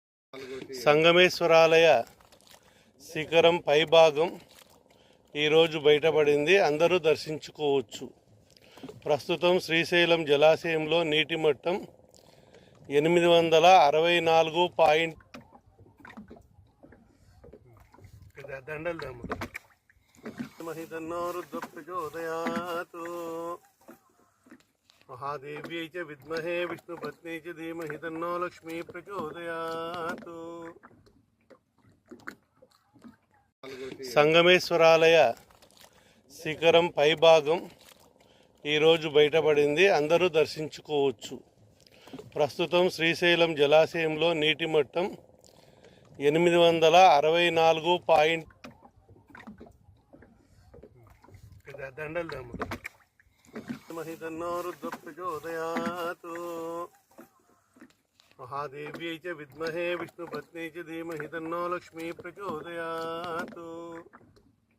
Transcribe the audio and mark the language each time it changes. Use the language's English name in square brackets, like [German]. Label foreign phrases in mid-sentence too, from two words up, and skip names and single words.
[Telugu] సంగమేశ్వరాలయ శిఖరం పైభాగం ఈరోజు బయటపడింది. అందరూ దర్శించుకోవచ్చు. ప్రస్తుతం శ్రీశైలం జలాశయంలో నీటి మట్టం 864. [Sanskrit] महादेव्यै च विद्महे विष्णुपत्न्यै च धीमहि तन्नो लक्ष्मी प्रचोदयात्. [Telugu] సంగమేశ్వరాలయ శిఖరం పైభాగం ఈరోజు బయటపడింది. అందరూ దర్శించుకోవచ్చు. ప్రస్తుతం శ్రీశైలం జలాశయంలో నీటి మట్టం 864. [Sanskrit] महादेव्यै च विद्महे विष्णुपत्न्यै च धीमहि तन्नो लक्ष्मी प्रचोदयात्.